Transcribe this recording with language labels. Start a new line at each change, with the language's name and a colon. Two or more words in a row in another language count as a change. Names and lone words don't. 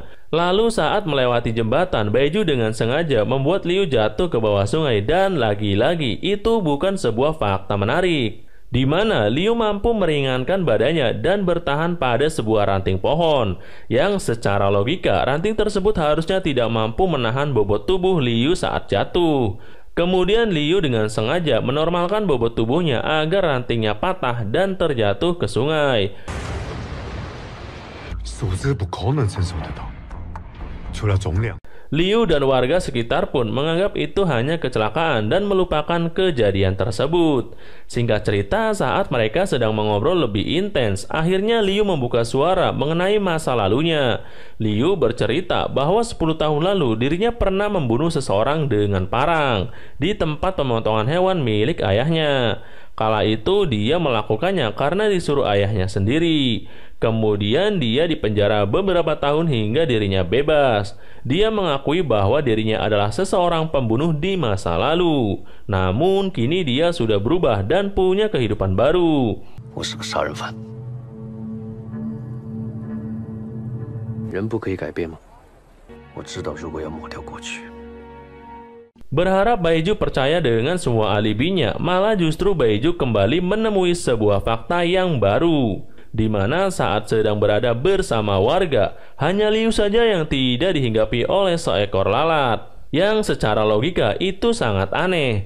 Indonesian: Lalu saat melewati jembatan, Baiju dengan sengaja membuat Liu jatuh ke bawah sungai dan lagi-lagi itu bukan sebuah fakta menarik, di mana Liu mampu meringankan badannya dan bertahan pada sebuah ranting pohon, yang secara logika ranting tersebut harusnya tidak mampu menahan bobot tubuh Liu saat jatuh. Kemudian Liu dengan sengaja menormalkan bobot tubuhnya agar rantingnya patah dan terjatuh ke sungai.
Chinese: 素质不可能承受得到，除了重量。
Indonesian: Liu dan warga sekitar pun menganggap itu hanya kecelakaan dan melupakan kejadian tersebut. Singkat cerita, saat mereka sedang mengobrol lebih intens, akhirnya Liu membuka suara mengenai masa lalunya. Liu bercerita bahwa 10 tahun lalu dirinya pernah membunuh seseorang dengan parang di tempat pemotongan hewan milik ayahnya. Kala itu dia melakukannya karena disuruh ayahnya sendiri. Kemudian dia dipenjara beberapa tahun hingga dirinya bebas. Dia mengakui bahwa dirinya adalah seseorang pembunuh di masa lalu. Namun kini dia sudah berubah dan punya kehidupan baru.
Chinese: 我是个杀人犯，人不可以改变吗？我知道，如果要抹掉过去。
Indonesian: Berharap Baiju percaya dengan semua alibinya, malah justru Baiju kembali menemui sebuah fakta yang baru, di mana saat sedang berada bersama warga, hanya Liu saja yang tidak dihinggapi oleh seekor lalat, yang secara logika itu sangat aneh.